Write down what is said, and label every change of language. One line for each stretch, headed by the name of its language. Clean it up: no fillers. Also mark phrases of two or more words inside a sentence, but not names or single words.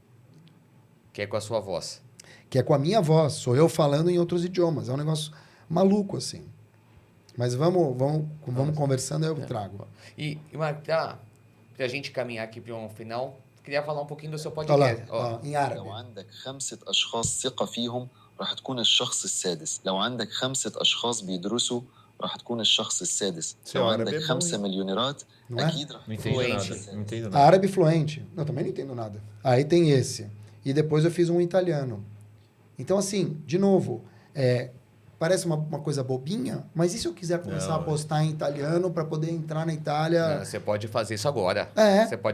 Portuguese: Que é com a sua voz. Que é com a minha voz. Sou eu falando em outros idiomas. É um negócio maluco, assim. Mas vamos conversando, eu trago. E Marco, para a gente caminhar aqui para um final, queria falar um pouquinho do seu Olha podcast. lá, em árabe.
Arabic: لو عندك 5 أشخاص ثقة فيهم راح تكون الشخص السادس. لو عندك 5 أشخاص بيدرسوا راح تكون الشخص السادس. لو عندك 5 مليونيرات أكيد راح
Portuguese: Não
Arabic: تكون
Portuguese: entendo
Arabic: الشخص
Portuguese: nada.
Arabic: السادس.
Portuguese: Não entendo nada. Árabe fluente. Não, também não entendo nada. Aí tem esse. E depois eu fiz um italiano. Então, assim, de novo, parece uma coisa bobinha, mas e se eu quiser começar a postar em italiano para poder entrar na Itália? Não, você pode fazer isso agora. Você pode